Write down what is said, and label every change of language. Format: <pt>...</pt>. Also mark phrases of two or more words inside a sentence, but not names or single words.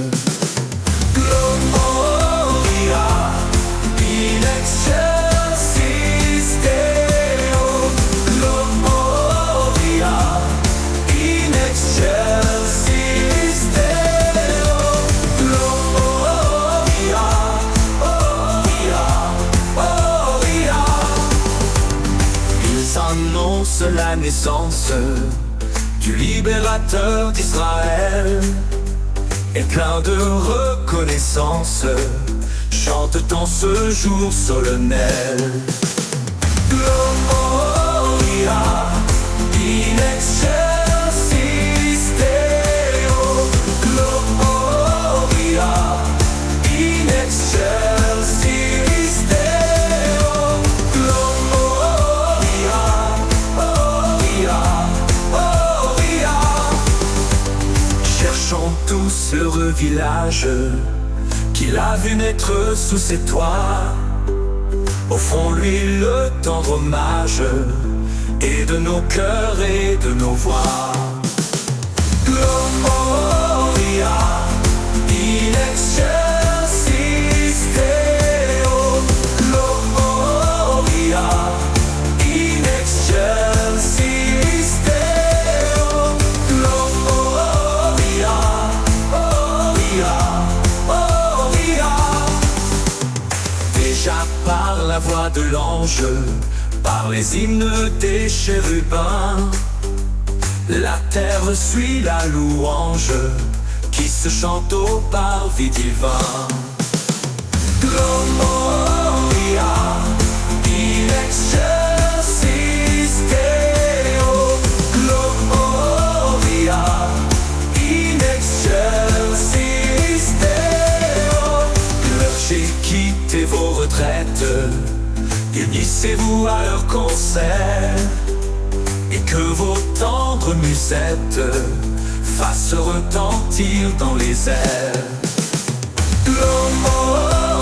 <la>Gloria in excelsis Deo, Gloria in excelsis Deo, Gloria.</la> <fr>Annonce la naissance du libérateur d'Israël, et plein de reconnaissance chante en ce jour solennel.</fr> <la>Gloria in excelsis Deo, Gloria in excelsis Deo, Gloria.</la> <fr>Cherchons tous heureux village qu'il a vu naître sous ses toits. Offrons-lui le tendre hommage, et de nos cœurs et de nos voix.</fr> <la>Gloria in excelsis Deo, Gloria in excelsis Deo, Gloria, Gloria, Gloria.</la> <fr>Déjà par la voix de l'ange, par les hymnes des chérubins, la terre suit la louange qui se chante au parvis divin.</fr> <la>Gloria in excelsis Deo, Gloria in excelsis Deo.</la> <fr>Clochers, quittez vos retraites, unissez-vous à leur concert, et que vos tendres musettes fasse retentir dans les airs. L'homme</fr>